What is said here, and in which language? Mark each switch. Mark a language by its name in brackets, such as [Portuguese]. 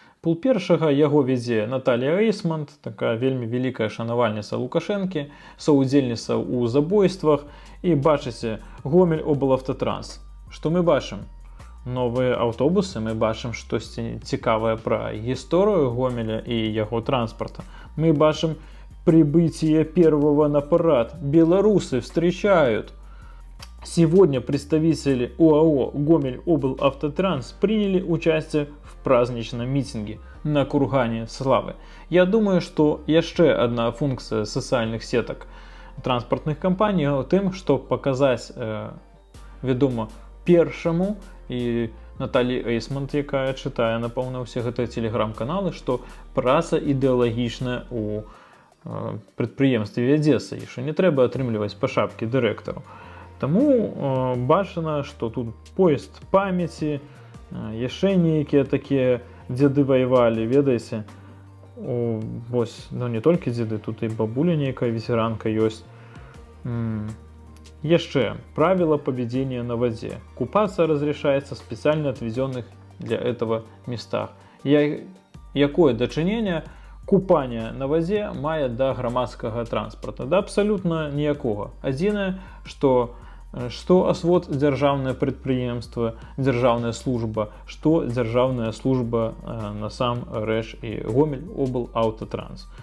[Belarusian] Пул Першага яго вядзе Наталія Эйсмонт, такая вельмі вялікая шанавальніца Лукашэнкі, саўдзельніца ў забойствах. І бачыце, Гомель облавтотранс. Што мы бачым? Новыя аўтобусы, мы бачым штосьці цікавае пра гісторыю Гомеля і яго транспарта. [Russian] Мы бачим прибытие первого на парад. Белорусы встречают. Сегодня представители ОАО «Гомель облавтотранс» приняли участие в праздничном митинге на Кургане Славы. [Belarusian] Я думаю, что яшчэ [Russian] одна функция социальных сеток транспортных компаний [Belarusian] у тым, что показать, вядома, першаму і Наталі Эйсмонт, якая чытае, напэўна, ўсе гэтыя телеграм-каналы, што праца ідэалагічная ў прадпрыемстве вядзецца, і што не трэба атрымліваць па шапкі дырэктару. Таму бачана, што тут поезд памяці, яшчэ нейкія такія дзеды ваявалі, ведаеце, вось, ну не толькі дзеды, тут і бабуля нейкая ветеранка ёсць. [Russian] Еще правила поведения на воде. Купаться разрешается в специально отведенных для этого местах. [Belarusian] Якое дачыненне купання на воде мае да грамадскага транспорта? Да абсолютно ніякога. Адзінае, што асвод дзяржаўнае прадпрыемства, дзяржаўная служба, што дзяржаўная служба насамрэч і Гомель облаўтотранс.